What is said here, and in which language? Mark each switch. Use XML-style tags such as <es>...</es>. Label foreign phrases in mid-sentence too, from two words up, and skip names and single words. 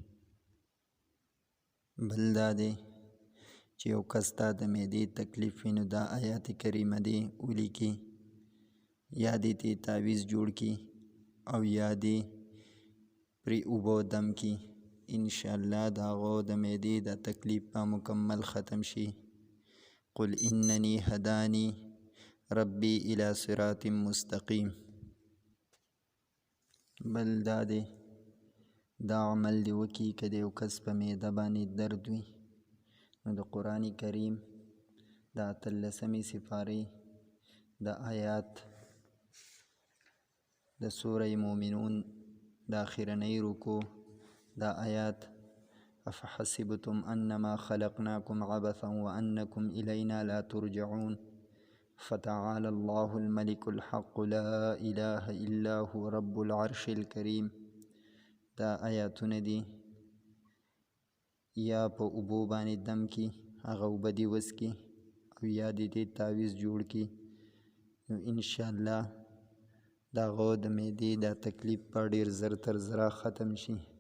<ps>بل دا دی چې یو کس ته د معدې تکلیف وي، نو دا آیات کریمه دی ولیکي، یا دې ته تعویز جوړ کی او یا دې پرې اوبه دم کی. انشاءالله د هغو د معدې د تکلیف به مکمل ختم شي.</ps> <ar>قل انني هداني ربي الى صراط مستقیم.</ar> <ps>بل دا دی دا عمل دی وکي که د یو کس په معده باندې درد وي، نو د قرآن کریم د 18مې سپارې د آیات د سوره مومنون د اخرنۍ رکوع دا آیات</ps> <ar>افحسبتم انما خلقناكم عبثا وانكم الینا لا ترجعون فتعالى الله الملك الحق لا اله الا هو رب العرش الكريم.</ar> <ps>دا آیاتونه دي یا په اوبو باندې دم کی، هغه اوبه دي وڅکي، او یا دې تعویز جوړ کی. نو انشاءالله دا غو د معدې دا تکلیف په ډیر زر تر زره ختم شي.</ps>